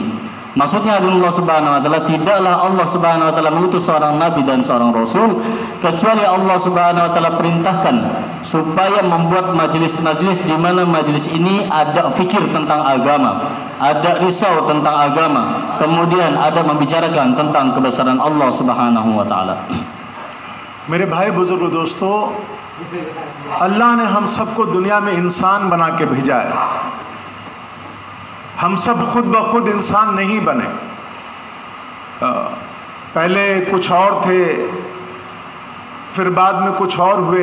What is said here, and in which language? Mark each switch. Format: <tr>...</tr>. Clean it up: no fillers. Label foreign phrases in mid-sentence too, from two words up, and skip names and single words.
<id>Maksudnya</id> <ar>الله سبحانه وتعالى,</ar> <id>tidaklah</id> <ar>الله سبحانه وتعالى</ar> <id>mengutus seorang nabi dan seorang rasul kecuali</id> <ar>الله سبحانه وتعالى</ar> <id>perintahkan supaya membuat majelis-majelis di mana majelis ini ada fikir tentang agama, ada risau tentang agama, kemudian ada membicarakan tentang kebesaran Allah Subhanahu wa taala.</id> <hi>मेरे भाई बुजुर्ग दोस्तों, अल्लाह ने हम सबको दुनिया में इंसान बना के भेजा है। हम सब खुद ब खुद इंसान नहीं बने। पहले कुछ और थे, फिर बाद में कुछ और हुए।</hi>